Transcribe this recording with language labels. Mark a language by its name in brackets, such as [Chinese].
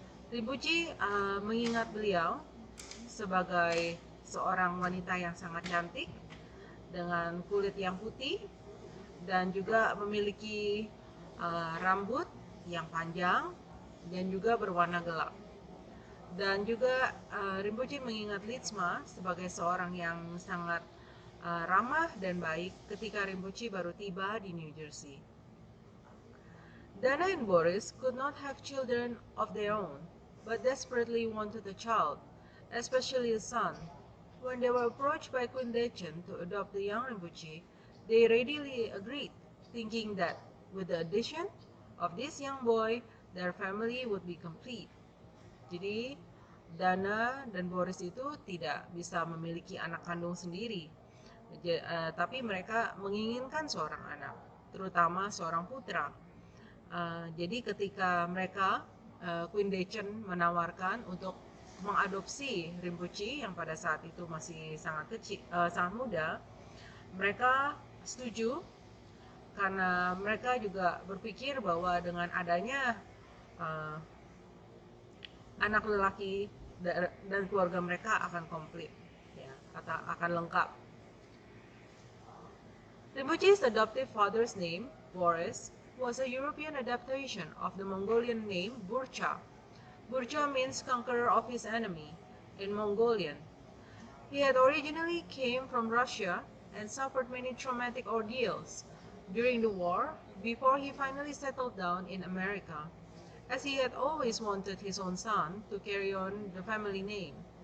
[Indonesian] Rinpoche mengingat beliau sebagai seorang wanita yang sangat cantik dengan kulit yang putih dan juga memiliki rambut yang panjang dan juga berwarna gelap. Dan juga Rinpoche mengingat Litzma sebagai seorang yang sangat ramah dan baik ketika Rinpoche baru tiba di New Jersey. [English] Dana and Boris could not have children of their own, but desperately wanted a child, especially a son. When they were approached by Queen Dechen to adopt the young Rinpoche, they readily agreed, thinking that with the addition of this young boy, their family would be complete. [Indonesian] Jadi Dana dan Boris itu tidak bisa memiliki anak kandung sendiri, tapi mereka menginginkan seorang anak, terutama seorang putra. Jadi ketika mereka Queen Dechen menawarkan untuk mengadopsi Rinpoche yang pada saat itu masih sangat muda, mereka setuju karena mereka juga berpikir bahwa dengan adanya anak lelaki dan keluarga mereka akan komplit, ya, akan lengkap. [English] Rinpoche's adoptive father's name, Boris, was a European adaptation of the Mongolian name Burcha. Burcha means conqueror of his enemy in Mongolian. He had originally came from Russia and suffered many traumatic ordeals during the war before he finally settled down in America, as he had always wanted his own son to carry on the family name.